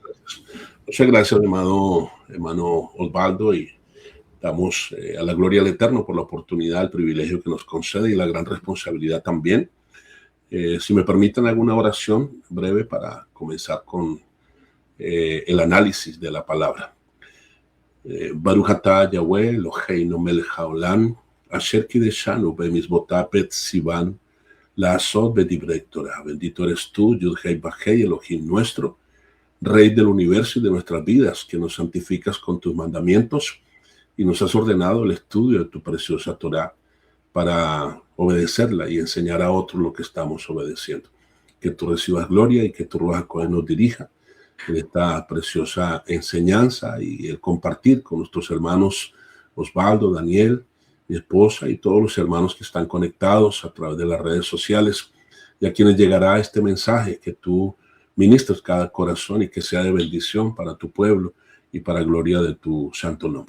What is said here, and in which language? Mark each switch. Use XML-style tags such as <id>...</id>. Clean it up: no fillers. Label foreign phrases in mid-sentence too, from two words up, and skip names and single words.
<es>Muchas gracias, hermano Osvaldo, y damos a la gloria al Eterno por la oportunidad, el privilegio que nos concede y la gran responsabilidad también. Si me permiten alguna oración breve para comenzar con el análisis de la palabra.</es> <he>ברוך אתה יהוה אלוהינו מלך העולם אשר קדשנו במצוותיו וצוונו לעשות בדברי תורה.</he> <es>Bendito eres tú, Yud-Hei Vah-Hei, Elohim nuestro, Rey del universo y de nuestras vidas, que nos santificas con tus mandamientos y nos has ordenado el estudio de tu preciosa Torah para obedecerla y enseñar a otros lo que estamos obedeciendo. Que tú recibas gloria y que tu Ruach HaKodesh nos dirija en esta preciosa enseñanza y el compartir con nuestros hermanos Osvaldo, Daniel, mi esposa y todos los hermanos que están conectados a través de las redes sociales, y a quienes llegará este mensaje, que tú ministres cada corazón y que sea de bendición para tu pueblo y para gloria de tu santo nombre.</es>